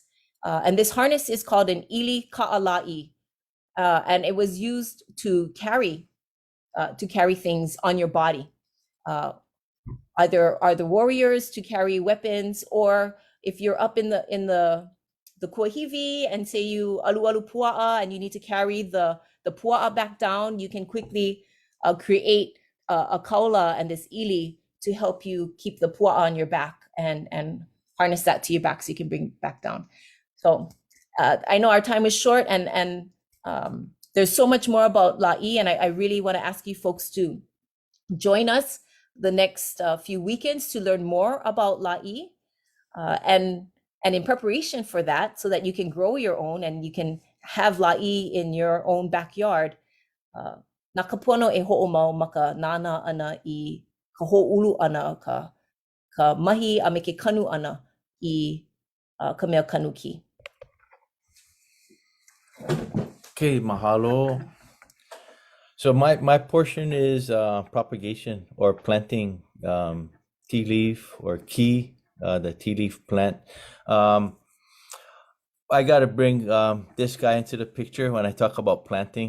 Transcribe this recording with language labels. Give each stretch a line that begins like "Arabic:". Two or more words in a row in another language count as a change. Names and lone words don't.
English: And this harness is called an
Hawaiian: ili ka'ala'i.
English: And it was used to carry things on your body. Either are the warriors to carry weapons, or if you're up in the kuahivi and say you
Hawaiian: alu pua'a
English: and you need to carry the pua'a back down, you can quickly create a kaula and this ili to help you keep the pua'a on your back and harness that to your back so you can bring it back down. So I know our time is short, and there's so much more about la'i, and I really want to ask you folks to join us the next few weekends to learn more about la'i, and in preparation for that, so that you can grow your own and you can have la'i in your own backyard.
Hawaiian: Na kapono e ho'omau ma ka nana ana I ka ho'ulu ana ka mahi a me ke kanu ana I ka mea kanu ki.
English: Okay, mahalo. So my portion is propagation or planting tea leaf or ki, the tea leaf plant. I got to bring this guy into the picture when I talk about planting.